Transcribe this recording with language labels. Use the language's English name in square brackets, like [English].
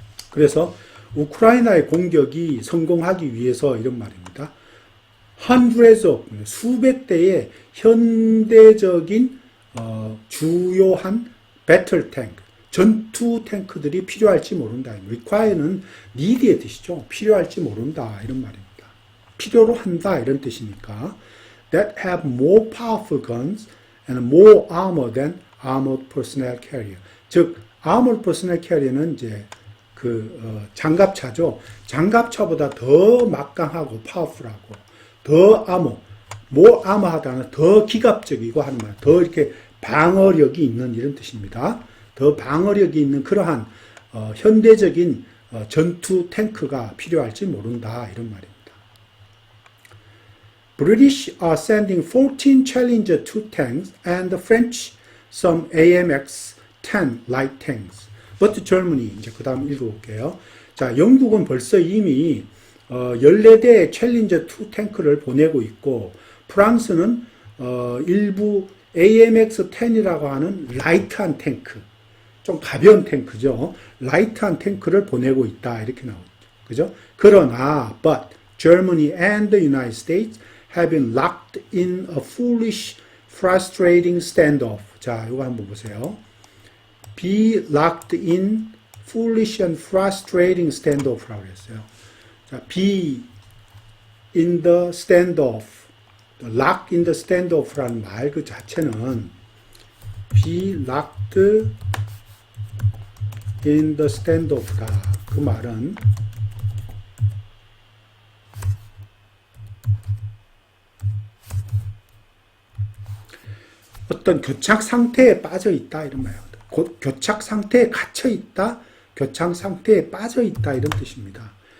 [Korean] 그래서 우크라이나의 공격이 성공하기 위해서 이런 말입니다. [English] hundreds of [Korean] 수백 대의 현대적인 주요한 배틀 탱크, 전투 탱크들이 필요할지 모른다. require는 need의 뜻이죠. 필요할지 모른다 이런 말입니다. 필요로 한다 이런 뜻이니까 [English] that have more powerful guns and more armor than armored personnel carrier. [Korean] 즉 [English] armored personnel carrier [Korean] 는 이제 장갑차죠. 장갑차보다 더 막강하고 파워풀하고 더 [English] more armor [Korean] 하다는 더 기갑적이고 하는 말, 더 이렇게 방어력이 있는 이런 뜻입니다. 더 방어력이 있는 그러한 현대적인 전투 탱크가 필요할지 모른다 이런 말입니다. [English] British are sending 14 Challenger 2 tanks and the French some AMX-10 light tanks. But Germany, [Korean] 이제 그 다음 읽어볼게요. 자, 영국은 벌써 이미 14대의 챌린저 2 탱크를 보내고 있고, 프랑스는 일부 AMX-10이라고 하는 라이트한 탱크, 좀 가벼운 탱크죠. 라이트한 탱크를 보내고 있다. 이렇게 나오죠. 그죠? 그러나, [English] but Germany and the United States have been locked in a foolish, frustrating standoff. [Korean] 자, 이거 한번 보세요. [English] Be locked in foolish and frustrating standoff라고 했어요. 자, be in the standoff, lock in the standoff [Korean] 라는 말 그 자체는 [English] be locked in the standoff다. [Korean] 그 말은 어떤 교착 상태에 빠져 있다 이런 말이에요. 교착 상태에 갇혀 있다, 교착 상태에 빠져 있다 이런 뜻입니다.